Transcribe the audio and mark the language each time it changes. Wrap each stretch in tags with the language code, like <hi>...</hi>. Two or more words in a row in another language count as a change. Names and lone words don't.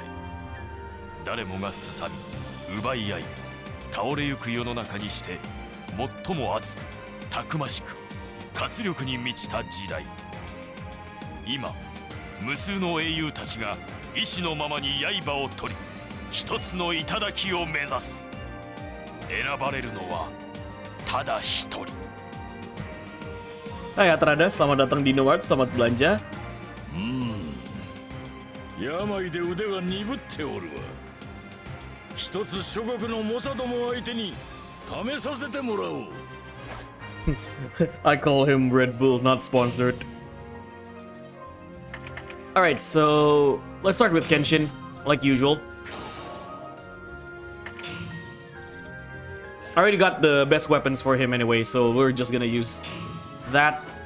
<ja>誰もがすさみ、奪い合い、倒れゆく世の中にして最も熱く、たくましく、活力に満ちた時代。今、無数の英雄たちが意志のままに刃を取り、一つの頂を目指す。選ばれるのはただ一人。</ja> <id>Hai Atrada, selamat datang di Inuyasha, selamat belanja.</id> <ja>病で腕が鈍っておるわ。一つ諸国の猛者ども相手に試させてもらおう。</ja> <en>I call him Red Bull, not sponsored. Alright, so let's start with Kenshin, like usual. I already got the best weapons for him anyway, so we're just gonna use that.</en>